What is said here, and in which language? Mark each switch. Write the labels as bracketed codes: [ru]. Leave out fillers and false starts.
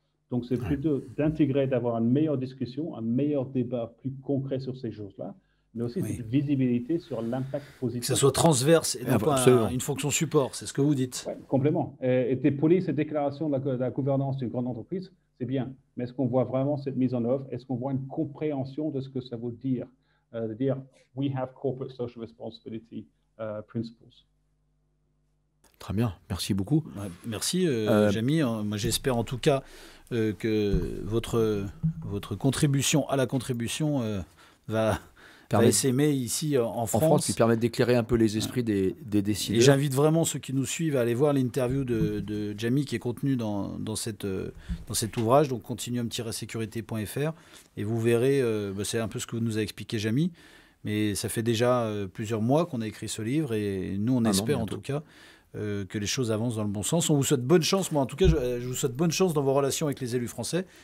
[fr] Donc, c'est plutôt d'intégrer, d'avoir une meilleure discussion, un meilleur débat plus concret sur ces choses-là, mais aussi cette visibilité sur l'impact positif. Que ça soit transverse et non pas une fonction support, c'est ce que vous dites. Oui, complètement. Et des polices et déclarations de la gouvernance d'une grande entreprise, c'est bien. Mais est-ce qu'on voit vraiment cette mise en œuvre? Est-ce qu'on voit une compréhension de ce que ça veut dire? De dire, [en] we have corporate social responsibility principles. [fr] Très bien, merci beaucoup. Merci Jamy. Moi j'espère en tout cas que votre contribution à la contribution va SME ici en France. Qui permettent d'éclairer un peu les esprits des décideurs. Et j'invite vraiment ceux qui nous suivent à aller voir l'interview de Jamie qui est contenue dans cet ouvrage, donc continuum-sécurité.fr, et vous verrez, c'est un peu ce que nous a expliqué Jamie, mais ça fait déjà plusieurs mois qu'on a écrit ce livre, et nous on espère en tout cas que les choses avancent dans le bon sens. On vous souhaite bonne chance. Moi, en tout cas, je vous souhaite bonne chance dans vos relations avec les élus français.